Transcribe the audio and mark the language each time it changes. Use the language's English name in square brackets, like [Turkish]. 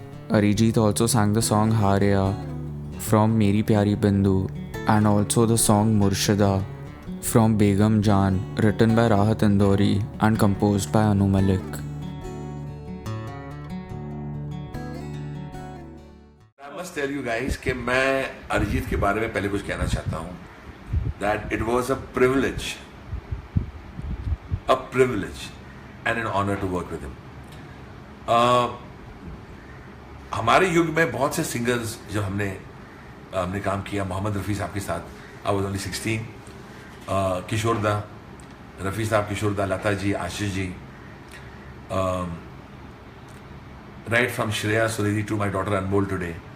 [English] Arijit also sang the song Hareya from Meri Pyari Bindu and also the song Murshida from Begum Jaan, written by Rahat Indori and composed by Anu Malik. I must tell you guys [Hindi] कि मैं अरिजीत के बारे में पहले कुछ कहना चाहता हूँ. [English] That it was a privilege and an honor to work with him. [Hindi] हमारे युग में बहुत से सिंगर्स जब हमने काम किया, मोहम्मद रफ़ी साहब के साथ, [English] I was only 16, [Hindi] किशोर दा, रफ़ी साहब, किशोर दा, Lata ji, Ashish ji, [English] right from Shreya Suredi to my daughter Anmol today.